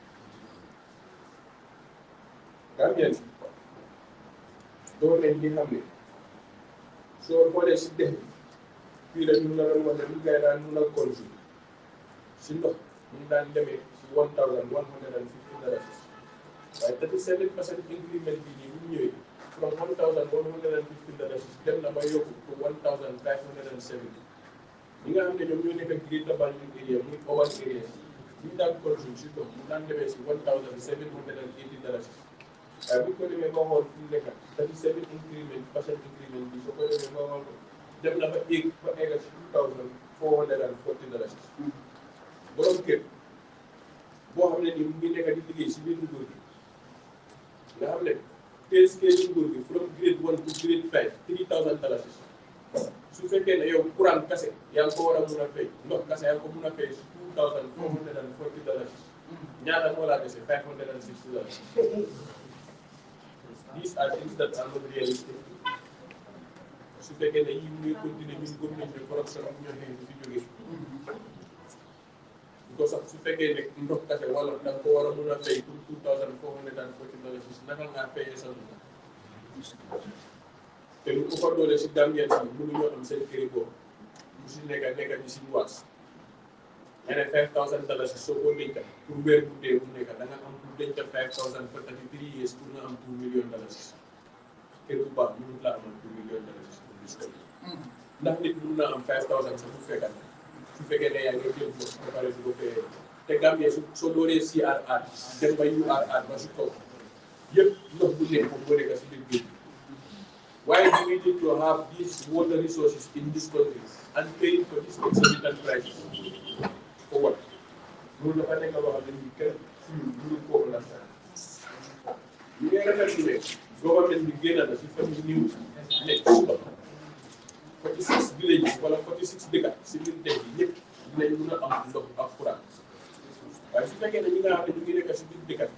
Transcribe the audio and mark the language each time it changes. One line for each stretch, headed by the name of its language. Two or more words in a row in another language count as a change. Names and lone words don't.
Wolof: Gambien si door nañ li xam ne soo xoolee si dex bi PURA ñu la doon wax ne ñu gars yi daan mun a consumer si ndox ñu daan demee si $1,150 waaye 37% increment bi nii bu ñu ñëwee from $1,150 dem na ba yokku to $1,570. ñi nga xam ne ñoom ñoo nekk Greater Banjul area muy
English: over area
Wolof: ñu daan consume si ndox mu daan demee si $1,780. waaye bu ñu ko demee nga xool fu mu nekk 37% increment bi soo ko demee nga xool ko dem na ba egg si $2,440. borom kër boo xam ne nii mu ngi nekk di liggéey si biir nguur gi nga xam ne
English: pay scale
Wolof: nguur gi
English: from grade 1 to grade 5
Wolof: $3,000 su fekkee ne yow courant kase yaa ngi ko war a mun a fay ndox kase yaa ngi ko mun a fay si $2,440 ñaata moo laa dese $560.
English: These are things that are not realistic.
Wolof: su fekkee ne yii muy continuer ñun gëm nañ ne corruption ak ñoo xëy fi jógee ko sax su fekkee ne ndox kase wala da nga ko war a mun a fay pour $2,440 naka ngaa fayee sa ndox te lu ko fa doole si Gambien si mënuñoo am seen këri boobu mu si nekk di si luwaas nga ne $5,000 soo ko denc pour weer bu dee bu nekk da nga am pour denc $5,000
English: for 33 years
Wolof: pour nga am $2 million kër bu baax mënut laa amal $2 million pour bis ko ndax nit mën naa am $5,000 sax bu fekkat su fekkee ne yaa ngi jël foofu ba pare du ko fayee te Gambie soo dooree CRR dem ba URR ba si kaw yëpp ndox bu nekk moom moo nekk si biir géej
English: why do we need to have these water resources in this country and paying for this exorbitant price for what?
Wolof: loolu dafa nekk loo xam ne nii kenn suñu mënu koo understand ñu ngi rafetlu ne government bi génn na si famille new nekk suba 46 villages wala 46 dëkk si biir dëkk yi ñëpp dinañ mën a am ndox ak courant waaye su fekkee ne ñi nga xam ne ñu ngi nekk si biir dëkk